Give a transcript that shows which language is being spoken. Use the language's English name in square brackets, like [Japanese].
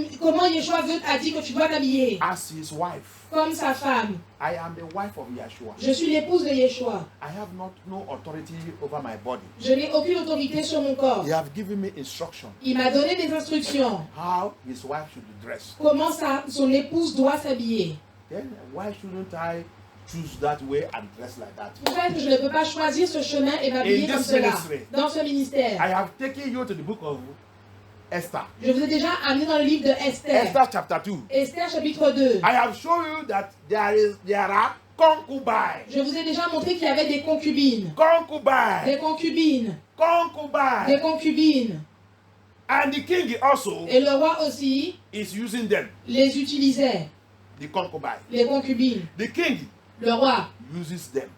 [French] Comment Yeshua a dit que tu dois t'habiller [English] as his wife. [French] comme sa femme. [English] I am the wife of Yeshua. [French] Je suis l'épouse de Yeshua. [English] I have no authority over my body. [French] Je n'ai aucune autorité sur mon corps. [English] He have given me instruction [French] Il m'a donné des instructions. [English] how his wife should dress. [French] Comment son épouse doit s'habiller. [English] Then why shouldn't I choose that way and dress like that? [French] Pourquoi est-ce que je ne peux pas choisir ce chemin et m'habiller [English] In [French] comme [English] this [French] cela [English] ministry, [French] dans ce ministère? [English] I have taken you to the book of Esther. [French] Je vous ai déjà amené dans le livre de Esther. [English] Esther chapter 2. [French] Esther chapitre 2. [English] I have shown you that there are concubines. [French] Je vous ai déjà montré qu'il y avait des concubines. Des [English] Concubines. [French] concubines. Des concubines. [English] And the king also [French] Et le roi aussi [English] is using them. [French] les utilisait. [English] The concubines. [French] Les concubines. [English] The king [French] Le roi [English] uses them.